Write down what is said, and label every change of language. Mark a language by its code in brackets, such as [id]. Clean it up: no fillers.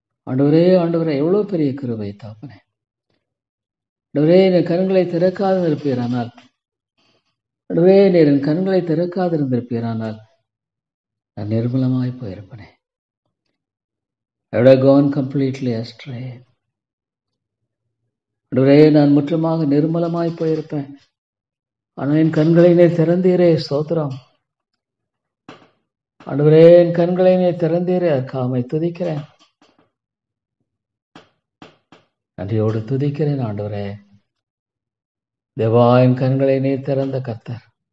[ta] ஆண்டவரே எவ்வளவு பெரிய கிருபை தாப்பனே. ஆண்டவரே, என் கண்களை திறக்காது இருப்பீரானால், ஆண்டவரே, நீர் என் கண்களை திறக்காது இருந்திருப்பீரானால் நான் நிர்மலமாய் போயிருப்பேனே. [en] I would have gone completely astray. [ta] ஆண்டவரே, நான் முற்றமாக நிர்மலமாய் போயிருப்பேன். ஆனால் என் கண்களை நீர் திறந்தீரே, ஸ்தோத்திரம். ஆண்டவரே, என் கண்களை நீர் திறந்தீரே, அதற்காக துதிக்கிறேன். நன்றியோடு துதிக்கிறேன் ஆண்டவரே. தேவா, என் கண்களை நீர் திறந்த கர்த்தர்.